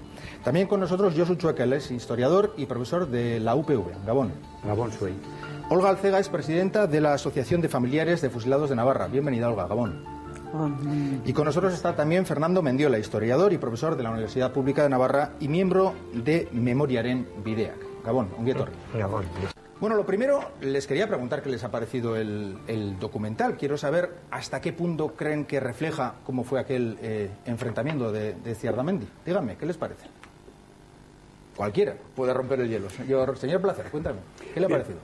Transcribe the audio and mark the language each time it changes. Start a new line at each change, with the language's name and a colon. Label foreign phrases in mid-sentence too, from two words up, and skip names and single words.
Spanish: También con nosotros Josu Chuekel, es historiador y profesor de la UPV. Gabón. Gabón soy. Olga Alcega es presidenta de la Asociación de Familiares de Fusilados de Navarra. Bienvenida, Olga. Gabón. Y con nosotros está también Fernando Mendiola, historiador y profesor de la Universidad Pública de Navarra y miembro de Memoriaren Bideak.
Basque: Gabón, ongi etorri.
Spanish: Gabón. Bueno, lo primero, les quería preguntar qué les ha parecido el documental. Quiero saber hasta qué punto creen que refleja cómo fue aquel enfrentamiento de Ziardamendi. Díganme, ¿qué les parece? Cualquiera puede romper el hielo. Señor Placer, cuéntame, ¿qué le ha parecido?